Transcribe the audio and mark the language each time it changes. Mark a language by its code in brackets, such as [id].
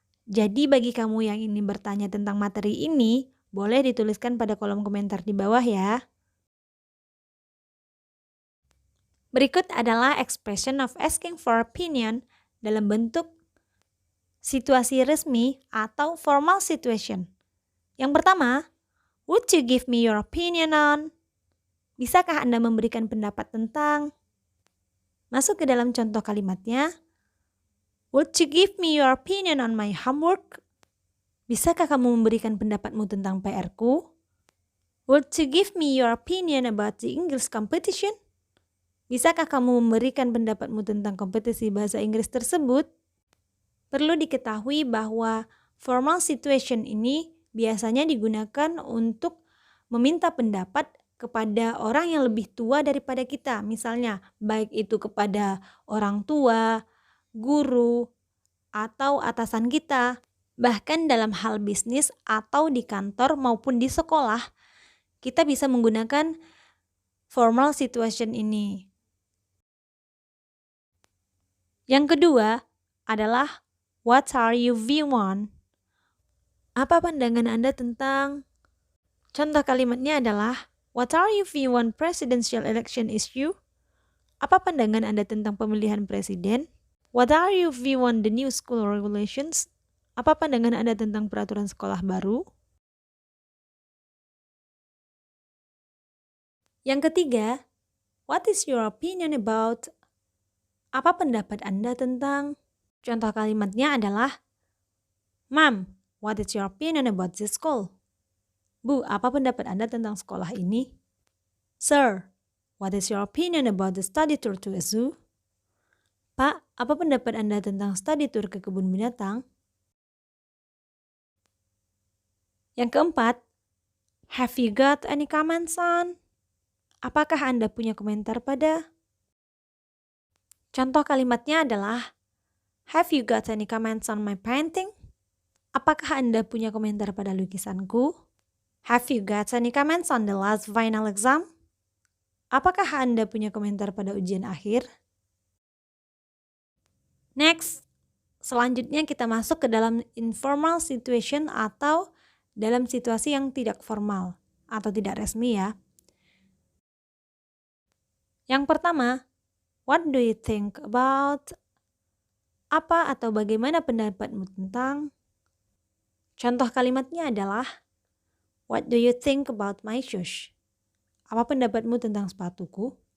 [id] Jadi bagi kamu yang ingin bertanya tentang materi ini, boleh dituliskan pada kolom komentar di bawah ya. Berikut adalah [en] expression of asking for opinion [id] dalam bentuk situasi resmi atau formal situation. Yang pertama, [en] would you give me your opinion on? [id] Bisakah Anda memberikan pendapat tentang? Masuk ke dalam contoh kalimatnya. [en] Would you give me your opinion on my homework? [id] Bisakah kamu memberikan pendapatmu tentang PR-ku? [en] Would you give me your opinion about the English competition? [id] Bisakah kamu memberikan pendapatmu tentang kompetisi bahasa Inggris tersebut? Perlu diketahui bahwa formal situation ini biasanya digunakan untuk meminta pendapat kepada orang yang lebih tua daripada kita. Misalnya, baik itu kepada orang tua, guru, atau atasan kita. Bahkan dalam hal bisnis atau di kantor maupun di sekolah, kita bisa menggunakan formal situation ini. Yang kedua adalah [en] what are your view on? [id] Apa pandangan Anda tentang? Contoh kalimatnya adalah [en] what are your view on presidential election issue? [id] Apa pandangan Anda tentang pemilihan presiden? [en] What are your view on the new school regulations? [id] Apa pandangan Anda tentang peraturan sekolah baru? Yang ketiga, [en] what is your opinion about? [id] Apa pendapat Anda tentang? Contoh kalimatnya adalah, [en] Mom, what is your opinion about this school? [id] Bu, apa pendapat Anda tentang sekolah ini? [en] Sir, what is your opinion about the study tour to a zoo? [id] Pak, apa pendapat Anda tentang study tour ke kebun binatang? Yang keempat, [en] have you got any comments on? [id] Apakah Anda punya komentar pada? Contoh kalimatnya adalah, [en] have you got any comments on my painting? [id] Apakah Anda punya komentar pada lukisanku? [en] Have you got any comments on the last final exam? [id] Apakah Anda punya komentar pada ujian akhir? Next, selanjutnya kita masuk ke dalam informal situation atau dalam situasi yang tidak formal atau tidak resmi ya. Yang pertama, [en] what do you think about? [id] Apa atau bagaimana pendapatmu tentang? Contoh kalimatnya adalah, [en] what do you think about my shoes? [id] Apa pendapatmu tentang sepatuku?